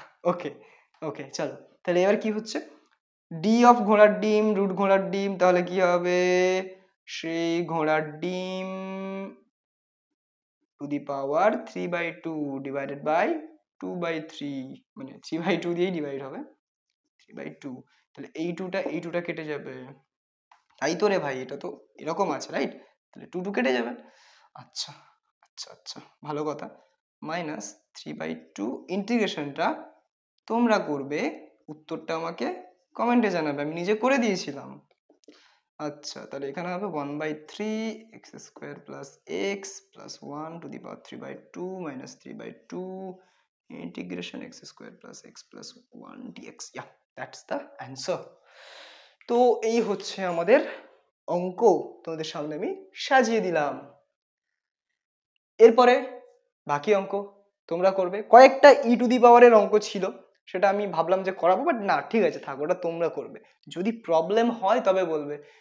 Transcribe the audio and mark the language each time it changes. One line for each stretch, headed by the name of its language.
Bangla: ওকে ওকে, চলো তাহলে এবার কি হচ্ছে, ডি অফ ঘোড়ার ডিম রুট ঘোড়ার ডিম, তাহলে কি হবে, সেই ঘোড়ার ডিম to the power 3/2 divided by 2/3, মানে 3/2 দিয়েই ডিভাইড হবে, 3/2, তাহলে এই টুটা কেটে যাবে, তাই তো রে ভাই, এটা তো এরকম আছে রাইট, তাহলে 2 কেটে যাবে। আচ্ছা আচ্ছা আচ্ছা, ভালো কথা। মাইনাস 3/2 ইন্টিগ্রেশনটা তোমরা করবে, উত্তরটা আমাকে কমেন্টে জানাবে, আমি নিজে করে দিয়েছিলাম। আচ্ছা, তাহলে এখানে হবে
English: 1/3 x square plus x plus 1 to the power 3/2 minus 3/2 integration x square plus x plus 1 dx, that's the answer।
Bangla: তো এই হচ্ছে আমাদের অঙ্ক, তোমাদের সামনে আমি সাজিয়ে দিলাম। এরপরে বাকি অঙ্ক তোমরা করবে, কয়েকটা ই টু দি পাওয়ারের অঙ্ক ছিল, সেটা আমি ভাবলাম যে করাবো, বাট না, ঠিক আছে থাক, ওটা তোমরা করবে, যদি প্রবলেম হয় তবে বলবে।